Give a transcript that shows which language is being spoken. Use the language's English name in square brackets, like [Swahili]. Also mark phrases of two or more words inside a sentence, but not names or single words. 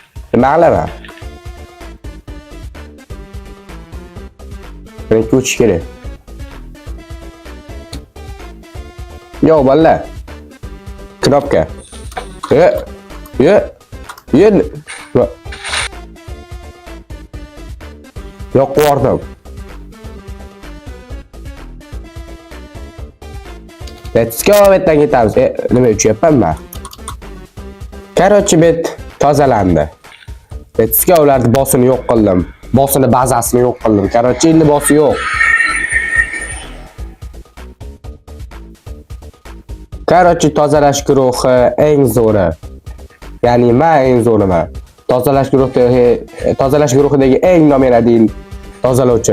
[Uzbek] Nima qilaman? Birinchi o'tish kerak. Yo, balla. Knopka. Yo'q, qo'rdim. [English] Let's go, [Uzbek] betdan ketamiz. Nima uchyapman men? Короче, bet tozalandi. [English] Let's go, [Uzbek] ularni bosini yo'q qildim. Bosini bazasini yo'q qildim. Короче, endi bosi yo'q. Короче, tozalash guruhi eng zo'ri. Ya'ni men eng zo'riman. Tozalash guruhidagi eng nominadil tozalovchi.